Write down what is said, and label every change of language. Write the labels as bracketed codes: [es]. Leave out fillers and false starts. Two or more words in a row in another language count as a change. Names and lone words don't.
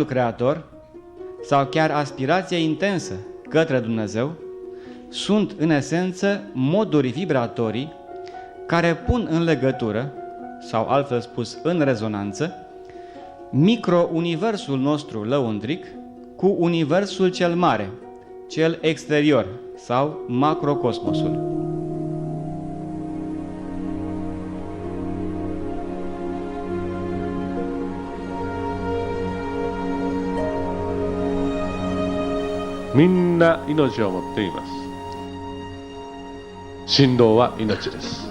[ro] creator sau chiar aspirația intensă către Dumnezeu sunt în esență moduri vibratorii care pun în legătură, sau altfel spus în rezonanță, micro-universul nostru lăuntric cu universul cel mare, cel exterior sau macrocosmosul. [ja] みんな命を持っています。振動は命です。